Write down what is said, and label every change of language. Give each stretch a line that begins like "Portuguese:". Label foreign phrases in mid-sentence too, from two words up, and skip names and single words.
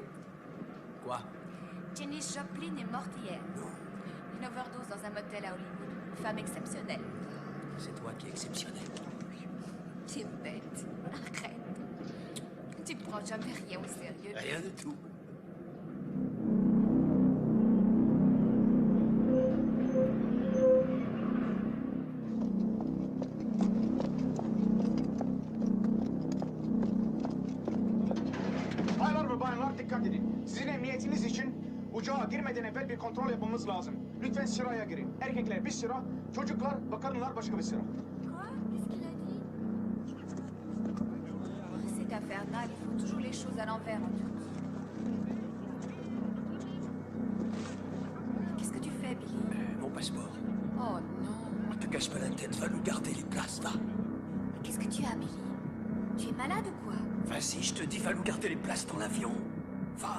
French: Quoi? Jenny Joplin est morte hier. Non, Une overdose dans un motel à Hollywood. Une femme exceptionnelle. c'est toi qui es exceptionnel. Tu es bête. Arrête. Tu ne prends jamais rien au sérieux. Rien du tout.
Turkish: Baylar ve bayanlar dikkat edin. Sizin emniyetiniz için uçağa girmeden evvel bir kontrol yapmamız lazım. Lütfen sıraya girin. Erkekler bir sıra, çocuklar ve kadınlar başka bir sıra.
French: Quoi? Qu'est-ce qu'il a dit? C'est infernal. Il faut toujours les choses à l'envers en Turquie. Qu'est-ce que tu fais, Billy? Mon passeport. Oh non. Ne te casse pas la tête, va nous garder les places, va. Mais qu'est-ce que tu as, Billy? Tu es malade ou quoi? Vas-y, je te dis, va nous garder les places dans l'avion. Va.